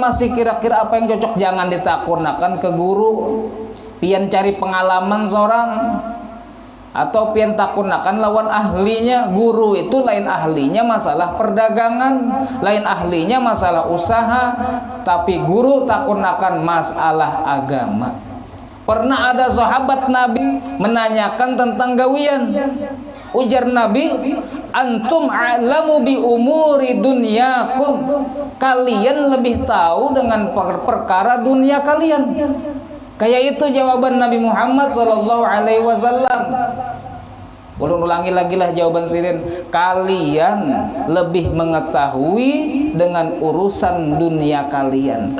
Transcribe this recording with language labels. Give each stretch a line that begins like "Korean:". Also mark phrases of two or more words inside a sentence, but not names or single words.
Banjar: Masih kira-kira apa yang cocok, jangan ditakunakan ke guru, pian cari pengalaman seorang, atau pian takunakan lawan ahlinya. Guru itu lain ahlinya masalah perdagangan, lain ahlinya masalah usaha, tapi guru takunakan masalah agama. Pernah ada sahabat Nabi menanyakan tentang gawian. Ujar Nabi,
Arabic: أنتم أعلم بأمور دنياكم,
Indonesian: kalian lebih tahu dengan perkara dunia kalian.
Banjar: Kayak itu jawaban Nabi Muhammad SAW. Ulangi lagi lah jawaban Sidin. Kalian lebih mengetahui dengan urusan dunia kalian.